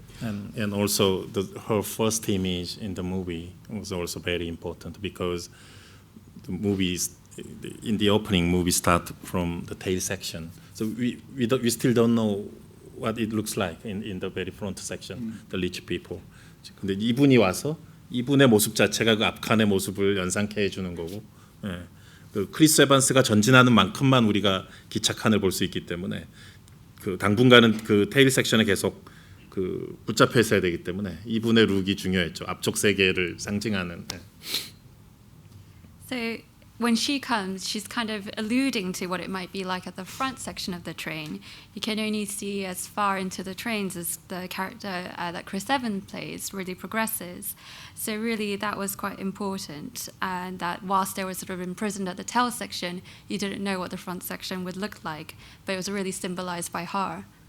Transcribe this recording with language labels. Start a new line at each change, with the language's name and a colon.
English: And also her first image in the movie was also very important, because the movies in the opening movie start from the tail section, so we still don't know what it looks like in the very front section, the rich people.
Korean: 근데 이분이 와서 이분의 모습 자체가 그 앞칸의 모습을 연상케 해주는 거고, 그 크리스 에반스가 전진하는 만큼만 우리가 기차칸을 볼 수 있기 때문에 그 당분간은 그 테일 섹션에 계속 그 붙잡혀 있어야 되기 때문에 이분의 룩이 중요했죠. 앞쪽 세계를 상징하는. 네.
English: So when she comes, she's kind of alluding to what it might be like at the front section of the train. You can only see as far into the trains as the character that Chris Evans plays really progresses. So really that was quite important, and that whilst they were sort of imprisoned at the tail section, you didn't know what the front section would look like, but it was really symbolized by her.